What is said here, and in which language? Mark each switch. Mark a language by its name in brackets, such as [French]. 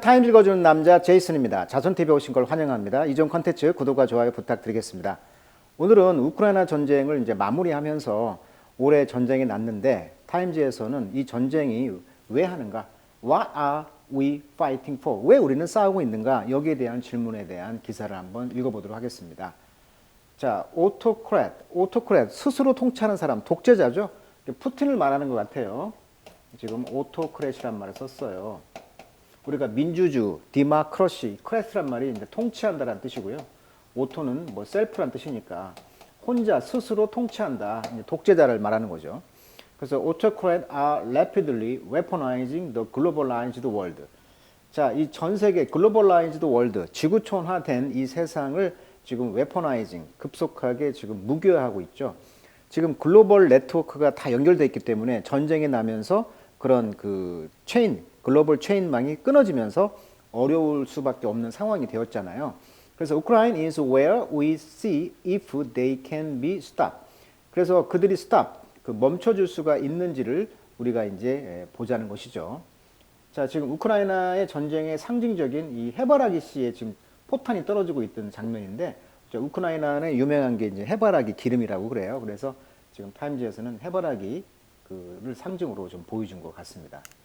[Korean] 타임 읽어주는 남자 제이슨입니다. 자손TV에 오신 걸 환영합니다. 이전 컨텐츠 구독과 좋아요 부탁드리겠습니다. 오늘은 우크라이나 전쟁을 이제 마무리하면서 올해 전쟁이 났는데 타임즈에서는 이 전쟁이 왜 하는가? [English] What are we fighting for? [Korean] 왜 우리는 싸우고 있는가? 여기에 대한 질문에 대한 기사를 한번 읽어보도록 하겠습니다. 자, 오토크렛, 스스로 통치하는 사람, 독재자죠? 푸틴을 말하는 것 같아요. 지금 오토크렛이란 말을 썼어요. 우리가 민주주, 디마크러시, 크래스란 말이 이제 통치한다라는 뜻이고요. 오토는 뭐 셀프란 뜻이니까 혼자 스스로 통치한다, 독재자를 말하는 거죠. 그래서 [English] autocrats are rapidly weaponizing the globalized world. [Korean] 자, 이 전 세계 [English] globalized world, [Korean] 지구촌화된 이 세상을 지금 weaponizing, 급속하게 지금 무기화하고 있죠. 지금 글로벌 네트워크가 다 연결되어 있기 때문에 전쟁이 나면서 그런 그 글로벌 체인망이 끊어지면서 어려울 수밖에 없는 상황이 되었잖아요. 그래서 [English] Ukraine is where we see if they can be stopped. [Korean] 그래서 그들이 멈춰줄 수가 있는지를 우리가 이제 보자는 것이죠. 자, 지금 우크라이나의 전쟁의 상징적인 이 해바라기 씨의 지금 포탄이 떨어지고 있던 장면인데, 우크라이나는 유명한 게 이제 해바라기 기름이라고 그래요. 그래서 지금 타임즈에서는 해바라기를 상징으로 좀 보여준 것 같습니다.